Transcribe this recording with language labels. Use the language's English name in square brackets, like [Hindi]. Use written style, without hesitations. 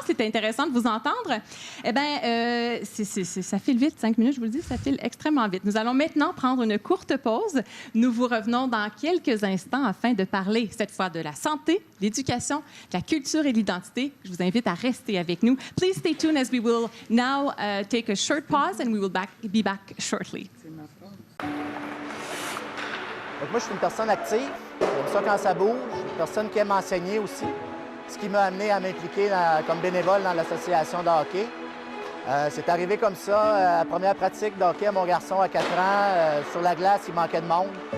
[French] C'était intéressant de vous entendre. Eh bien, ça file vite. 5 minutes, je vous le dis, ça file extrêmement vite. Nous allons maintenant prendre une courte pause. Nous vous revenons dans quelques instants afin de parler, cette fois, de la santé, l'éducation, la culture et l'identité. Je vous invite à rester avec nous. [English] Please stay tuned as we will now take a short pause and we will be back shortly. [French] Donc moi, je suis une personne active. J'aime ça quand ça bouge. Je suis une personne qui aime enseigner aussi. Ce qui m'a amené à m'impliquer comme bénévole dans l'association de hockey. C'est arrivé comme ça. La première pratique de hockey à mon garçon à 4 ans, sur la glace, il manquait de monde.